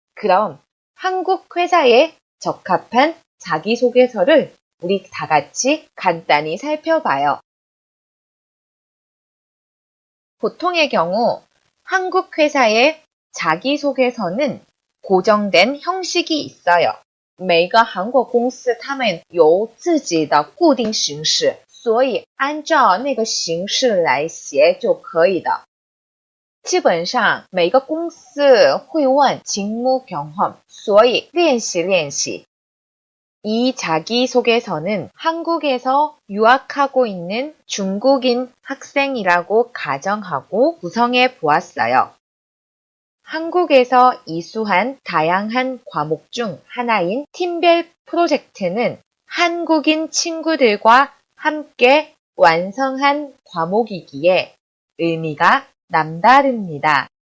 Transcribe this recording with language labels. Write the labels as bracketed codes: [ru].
[ko] 그럼 한국 회사에 적합한 자기소개서를 우리 다 같이 간단히 살펴봐요. 보통의 경우 한국 회사의 자기소개서는 고정된 형식이 있어요. [zh] 每个韩国公司他们有自己的固定形式，所以按照那个形式来写就可以的。基本上每个公司会问직무경험，所以练习练习。 [ko] 이 자기소개서는 한국에서 유학하고 있는 중국인 학생이라고 가정하고 구성해 보았어요. 한국에서 이수한 다양한 과목 중 하나인 팀별 프로젝트는 한국인 친구들과 함께 완성한 과목이기에 의미가 남다릅니다.